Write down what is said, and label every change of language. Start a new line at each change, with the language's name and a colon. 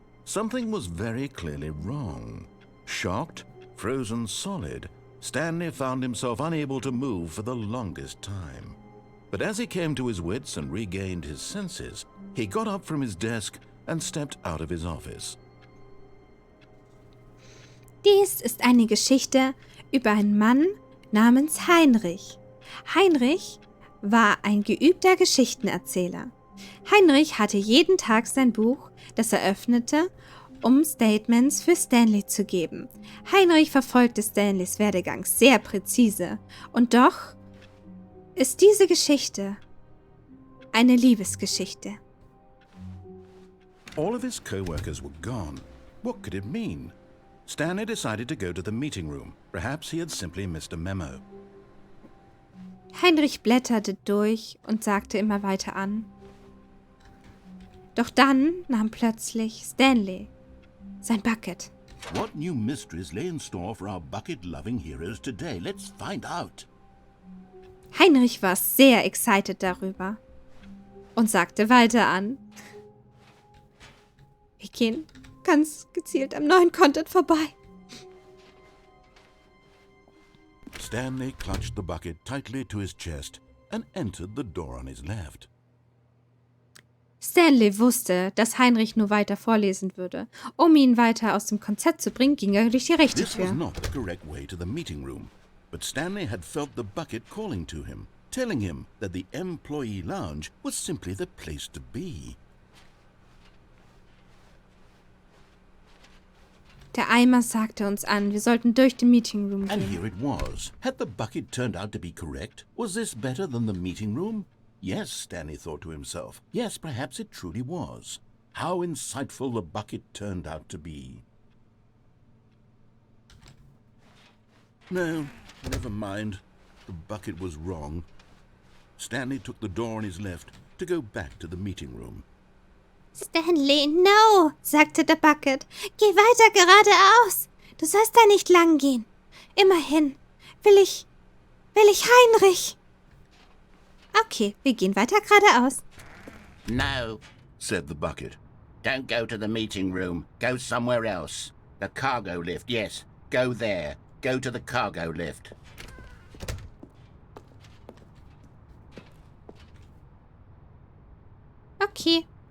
English: Something was very clearly wrong. Shocked, frozen solid, Stanley found himself unable to move for the longest time. But as he came to his wits and regained his senses, he got up from his desk and stepped out of his office.
German: Dies ist eine Geschichte über einen Mann namens Heinrich. Heinrich war ein geübter Geschichtenerzähler. Heinrich hatte jeden Tag sein Buch, das er öffnete, um Statements für Stanley zu geben. Heinrich verfolgte Stanleys Werdegang sehr präzise. Und doch ist diese Geschichte eine Liebesgeschichte.
English: All of his co-workers were gone. What could it mean? Stanley decided to go to the meeting room. Perhaps he had simply missed a memo.
German: Heinrich blätterte durch und sagte immer weiter an. Doch dann nahm plötzlich Stanley sein Bucket.
English: What new mysteries lay in store for our bucket-loving heroes today? Let's find out.
German: Heinrich war sehr
English: excited
German: darüber und sagte weiter an. Wir gehen ganz gezielt am neuen Content vorbei.
English: Stanley clutched the bucket tightly to his chest and entered the door on his left.
German: Stanley wusste, dass Heinrich nur weiter vorlesen würde. Um ihn weiter aus dem Konzept zu bringen, ging er durch die rechte
English: This was
German: Tür.
English: not the correct way to the meeting room, but Stanley had felt the bucket calling to him, telling him that the employee lounge was simply the place to be.
German: Der Eimer sagte uns an, wir sollten durch den Meeting Room
English: And here it was. Had the bucket turned out to be correct? Was this better than the meeting room? Yes, Stanley thought to himself. Yes, perhaps it truly was. How insightful the bucket turned out to be. No, never mind. The bucket was wrong. Stanley took the door on his left to go back to the meeting room.
German: Stanley, no, sagte der Bucket. Geh weiter geradeaus. Du sollst da nicht lang gehen. Immerhin will ich Heinrich. Okay, wir gehen weiter geradeaus.
English: No, Said the bucket. don't go to the meeting room. Go somewhere else. The cargo lift, yes. Go there. go to the cargo lift. Okay.